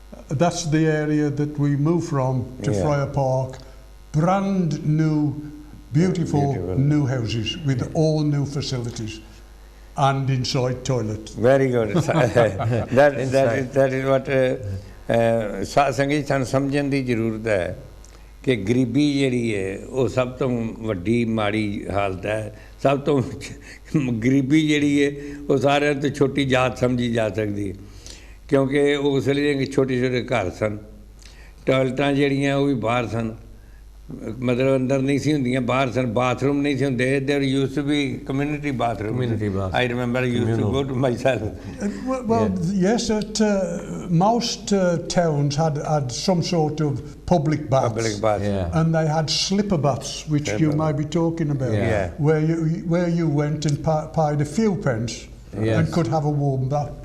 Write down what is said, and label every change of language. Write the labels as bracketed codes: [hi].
[en] That's the area that we moved from to Friar Park. Brand new Beautiful new houses with all new facilities and inside toilets. Very good. that is what [pa] ਸਾਧ ਸੰਗਤ ਸਾਨੂੰ ਸਮਝਣ ਦੀ ਜ਼ਰੂਰਤ ਹੈ ਕਿ ਗਰੀਬੀ ਜਿਹੜੀ ਹੈ ਉਹ ਸਭ ਤੋਂ ਵੱਡੀ ਮਾੜੀ ਹਾਲਤ ਹੈ। ਸਭ ਤੋਂ ਗਰੀਬੀ ਜਿਹੜੀ ਹੈ ਉਹ ਸਾਰਿਆਂ ਤੋਂ ਛੋਟੀ ਜਾਤ ਸਮਝੀ ਜਾ ਸਕਦੀ ਹੈ, ਕਿਉਂਕਿ ਉਸ ਲਈ ਛੋਟੇ ਛੋਟੇ ਘਰ ਸਨ, ਟਾਇਲਟਾਂ ਜਿਹੜੀਆਂ ਉਹ ਵੀ ਬਾਹਰ ਸਨ, ਮਤਲਬ ਅੰਦਰ ਨਹੀਂ ਸੀ ਹੁੰਦੀਆਂ, ਬਾਹਰ ਸਨ, ਬਾਥਰੂਮ ਨਹੀਂ ਸੀ ਹੁੰਦੇ। [en] There used to be community bathroom. I remember I used to go to myself. Yes, most towns had some sort of public baths. Public baths. Yeah. And they had slipper baths, which you may be talking about, where you went and paid a few pence and could have a warm bath.